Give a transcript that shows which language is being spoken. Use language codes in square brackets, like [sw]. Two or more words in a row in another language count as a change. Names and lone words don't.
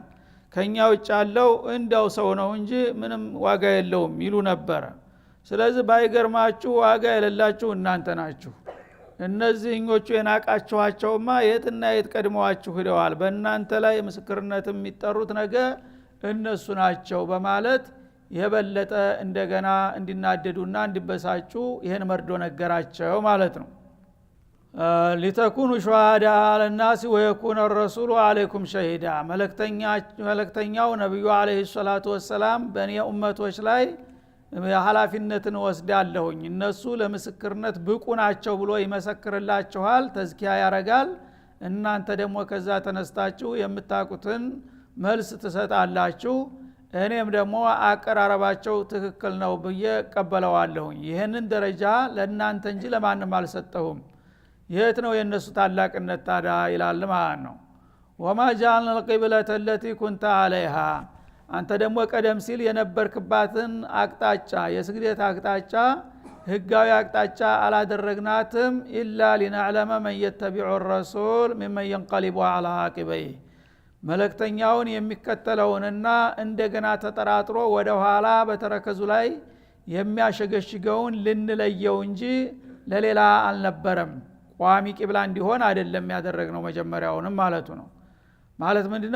[am] ከኛ ውጭ ያለው እንደው ሰው ነው እንጂ ምንም ዋጋ የለውም ይሉ ነበር። ስለዚህ ባይገርማችሁ ዋጋ የሌላችሁ እናንተ ናችሁ። እነዚህኞቹ የናቃችኋቸውማ የትና የት ቀድመዋችሁ ሄደዋል፣ በእናንተ ላይ ምስክርነት የሚጠሩት ነገር እነሱ ናቸው በማለት የበለጠ እንደገና እንዲናደዱና እንዲበሳጩ ይሄን መርዶ ነገራቸው ማለት ነው። [ar] لتكونوا شهداء على الناس ويكون الرسول عليكم شهيدا [am] መልእክተኛው ነብዩ [ar] عليه الصلاة والسلام [am] በእኔ ኡመቶች ላይ ኃላፊነትን ወስዳለሁኝ እነሱ ለምስክርነት ብቁ ናቸው ብሎ ይመሰክርላችኋል፣ ተዝኪያ ያረጋል። እናንተ ደግሞ ከዛ ተነስታችሁ የምታቁትን መልስ ትሰጣላችሁ። እኔም ደግሞ አቀራረባቸው ትክክል ነው ብዬ ቀበለዋለሁኝ። ይሄንን ደረጃ ለእናንተ እንጂ ለማንም አልሰጠሁም። የት ነው የነሱ ታላቅነት ታዲያ ይላል ማለት ነው። [ar] وما جعلنا القبلة التي كنت عليها [am] አንተ ደግሞ ቀደም ሲል የነበርክባትን አቅጣጫ የስግደት አቅጣጫ ህጋዊ አቅጣጫ አላደረግናትም [ar] إلا لنعلم من يتبع الرسول ممن ينقلب على عقبيه [am] መልእክተኛውን የሚከተለውንና እንደገና ተጠራጥሮ ወደ ኋላ በተረከዙ ላይ የሚያሸገሽገውን ልንለየው እንጂ ለሌላ አልነበረም። ቋሚ ቂብላ እንዲሆን አይደለም ያደረግነው መጀመሪያውንም ማለቱ ነው። ማለት ምንድነው?